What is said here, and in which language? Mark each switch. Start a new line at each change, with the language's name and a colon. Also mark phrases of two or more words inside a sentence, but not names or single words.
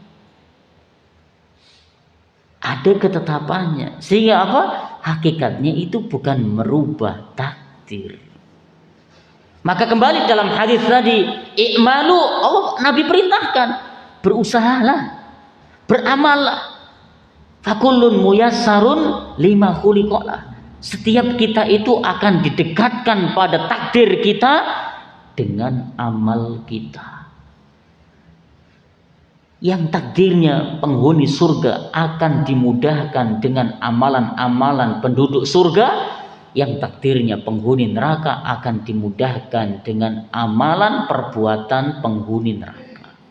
Indonesian: Ada ketetapannya. Sehingga apa? Hakikatnya itu bukan merubah takdir. Maka kembali dalam hadis tadi, i'malu, Allah Nabi perintahkan, berusahalah, beramallah.
Arabic: فكلٌّ ميسرٌ لما خُلق له.
Indonesian: Setiap kita itu akan didekatkan pada takdir kita dengan amal kita. Yang takdirnya penghuni surga akan dimudahkan dengan amalan-amalan penduduk surga, yang takdirnya penghuni neraka akan dimudahkan dengan amalan perbuatan penghuni neraka.